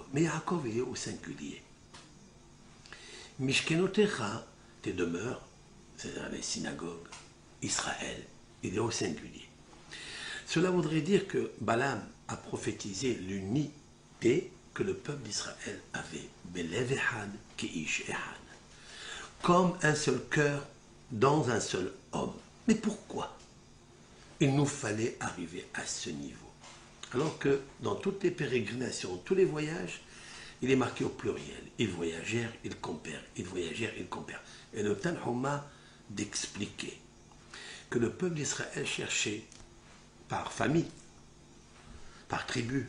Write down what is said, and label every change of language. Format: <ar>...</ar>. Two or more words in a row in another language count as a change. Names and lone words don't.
<fr>Mais Yaakov est au singulier. Mishkenotecha, tes demeures, c'est-à-dire les synagogues, Israël, il est au singulier. Cela voudrait dire que Balaam a prophétisé l'unité que le peuple d'Israël avait.</fr> <he>בלב אחד כאיש אחד.</he> <fr>Comme un seul cœur dans un seul homme. Mais pourquoi il nous fallait arriver à ce niveau? Alors que dans toutes les pérégrinations, tous les voyages, il est marqué au pluriel. Ils voyagèrent, ils compèrent. Ils voyagèrent, ils compèrent. Et le Tanhuma d'expliquer que le peuple d'Israël cherchait par famille, par tribu.</fr>